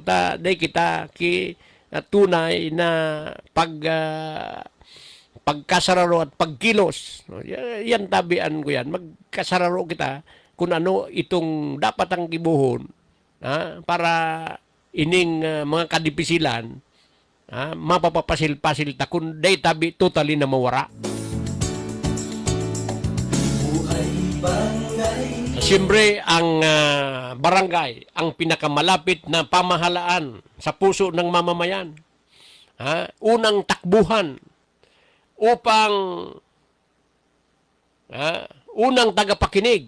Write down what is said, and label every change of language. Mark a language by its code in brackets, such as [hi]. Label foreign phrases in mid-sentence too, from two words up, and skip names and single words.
[bik] Dahil kita ki tunay na pagkasararo [tl] at pagkilos. [bik] Yan tabian ko yan. Magkasararo kita kung ano itong dapat ang kibuhon para ining mga kadipisilan mapapapasil-pasil ta kung day tabi totally na mawara. [tl] Siyempre, ang barangay, ang pinakamalapit na pamahalaan sa puso ng mamamayan. Unang takbuhan upang unang tagapakinig.